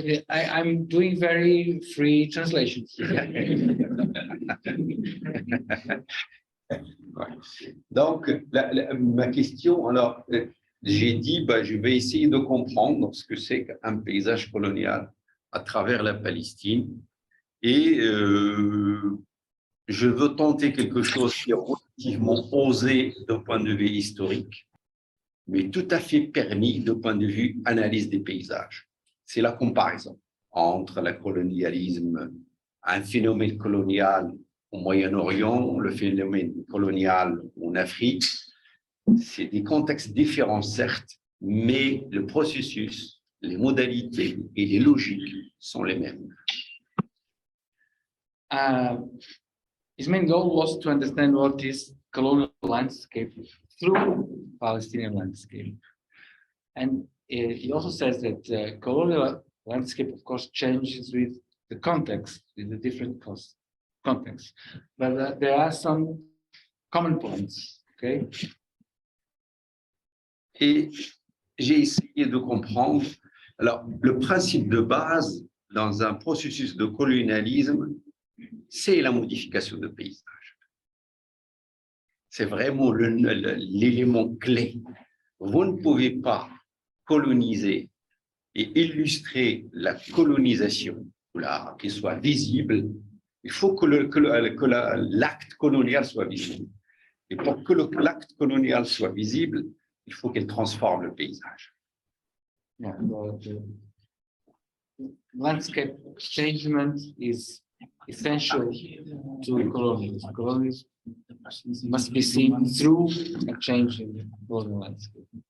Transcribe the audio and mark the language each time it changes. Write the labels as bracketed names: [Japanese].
[English] I'm doing very free translations. [French] Ouais. Donc, ma question, alors, j'ai dit, je vais essayer de comprendre ce que c'est qu'un paysage colonial à travers la Palestine. Et je veux tenter quelque chose qui est relativement osé d'un point de vue historique, mais tout à fait permis d'un point de vue analyse des paysages. C'est la comparaison entre le colonialisme, un phénomène colonial au Moyen-Orient, le phénomène colonial en Afrique. C'est des contextes différents, certes, mais le processus, les modalités et les logiques sont les mêmes. [English] His main goal was to understand what is colonial landscape through Palestinian landscape. And he also says that colonial landscape, of course, changes with the context, with the different contexts. But there are some common points, okay? [French] Et j'ai essayé de comprendre. Alors, le principe de base dans un processus de colonialisme, c'est la modification de paysage. C'est vraiment l'élément clé. Vous ne pouvez pas coloniser et illustrer la colonisation, qu'il soit visible. Il faut que l'acte colonial soit visible. Et pour que l'acte colonial soit visible, il faut qu'elle transforme le paysage. [English] Yeah, the landscape changement is essential to colonialism. Colonialism must be seen through a change in the colonial landscape.